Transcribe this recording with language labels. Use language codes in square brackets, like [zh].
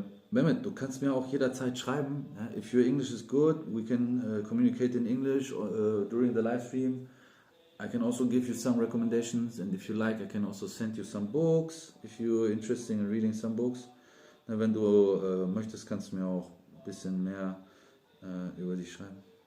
[de] Mehmet, du kannst mir auch jederzeit schreiben. [en] If your English is good, we can communicate in English during the live stream. I can also give you some recommendations, and if you like, I can also send you some books, if you're interested in reading some books. [de] Wenn du möchtest, kannst du mir auch ein bisschen mehr über dich schreiben.